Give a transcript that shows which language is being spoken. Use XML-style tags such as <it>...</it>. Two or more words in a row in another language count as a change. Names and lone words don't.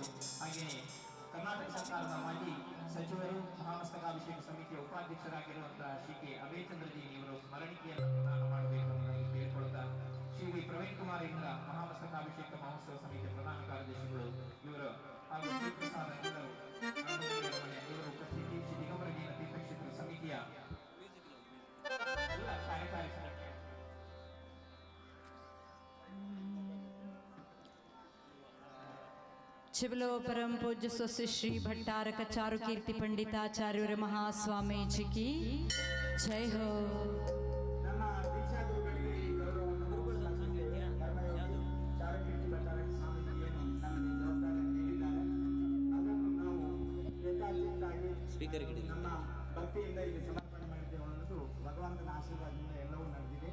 <kn>ಹಾಗೆಯೇ ಕರ್ನಾಟಕ ಸರ್ಕಾರದ ಮಾಜಿ ಸಚಿವರು ಮಹಾಮಸ್ತಕಾಭಿಷೇಕ ಸಮಿತಿಯ ಉಪಾಧ್ಯಕ್ಷರಾಗಿರುವಂತಹ ಶ್ರೀ ಕೆ ಅಭಯಚಂದ್ರಜಿ ಇವರು ಸ್ಮರಣಿಕೆಯನ್ನು ಪ್ರದಾನ ಮಾಡಬೇಕು ಎಂದು ಕೇಳಿಕೊಳ್ಳುತ್ತಾ ಶ್ರೀ ಪ್ರವೀಣ್ ಕುಮಾರ್ ಇಂದ ಮಹಾಮಸ್ತಕಾಭಿಷೇಕ ಮಹೋತ್ಸವ ಸಮಿತಿಯ ಪ್ರಧಾನ ಕಾರ್ಯದರ್ಶಿಗಳು ಇವರು ಹಾಗೂ ಶ್ರೀಪ್ರಸಾದ ಇವರು ಉಪಸ್ಥಿತಿ ಶ್ರೀ ದಿಗಂಬರ ಜೈನ ತೀರ್ಥಕ್ಷೇತ್ರ ಸಮಿತಿಯ ಎಲ್ಲ ಕಾರ್ಯಕಾರಿ ಸಮಿತಿ</kn> <hi>चिवलो परम पूज्य स्वस्य श्री भट्टारक चारु कीर्ति पंडिताचार्य महास्वामी जी की जय हो।</hi> <kn>ನಮ್ಮ ದೀಕ್ಷಾಗುರುಗಳಿಗೆ ಈ ಗೌರವವನ್ನು ಚಾರುಕೀರ್ತಿ ಭಟ್ಟಾರಕ ಸ್ವಾಮೀಜಿ ಏನು ನಮಗೆ ಜವಾಬ್ದಾರಿ ನೀಡಿದ್ದಾರೆ ಅದನ್ನು ನಾವು ಯಥಾಚಿತ್ತಾಗಿ ನಮ್ಮ ಭಕ್ತಿಯಿಂದ ಇಲ್ಲಿ ಸಮರ್ಪಣೆ ಮಾಡಿದ್ದೇವೆ ಅನ್ನೋದು ಭಗವಂತನ ಆಶೀರ್ವಾದದಿಂದ ಎಲ್ಲವೂ ನಡೆದಿದೆ.</kn>